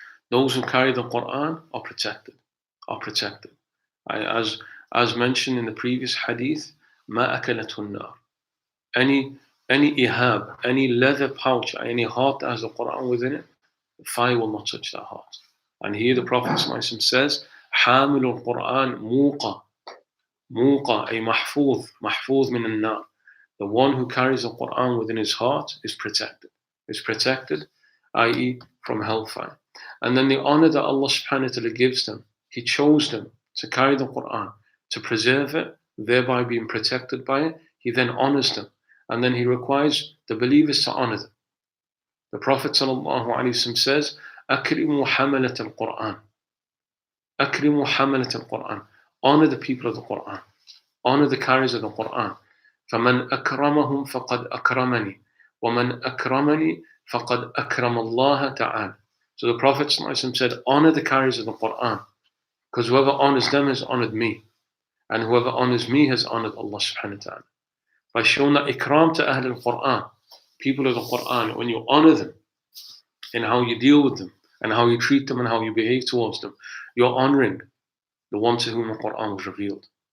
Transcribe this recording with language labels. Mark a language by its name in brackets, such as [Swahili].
[English] Those who carry the Quran are protected. As mentioned in the previous hadith, [Arabic] ما أكلته النار. [English] Any ihab, any leather pouch, any heart that has the Quran within it, the fire will not touch that heart. And here the Prophet says, [Arabic] حامل القرآن موقى أي محفوظ من النار. [English] The one who carries the Quran within his heart is protected, i.e. from hellfire. And then the honor that Allah subhanahu wa ta'ala gives them, He chose them to carry the Quran, to preserve it, thereby being protected by it. He then honors them, and then He requires the believers to honor them. The Prophet ﷺ says, [Arabic] أكرموا حملة القرآن. أكرموا حملة القرآن. [English] Honor the people of the Quran. Honor the carriers of the Quran. [Arabic] فمن أكرمهم فقد أكرمني ومن أكرمني فقد أكرم الله تعالى. [English] So the Prophet ﷺ said, honor the carriers of the Quran, because whoever honors them has honored me, and whoever honors me has honored Allah subhanahu wa ta'ala. By showing that ikram to Ahl al-Quran, people of the Quran, when you honor them in how you deal with them and how you treat them and how you behave towards them, you're honoring the one to whom the Quran was revealed.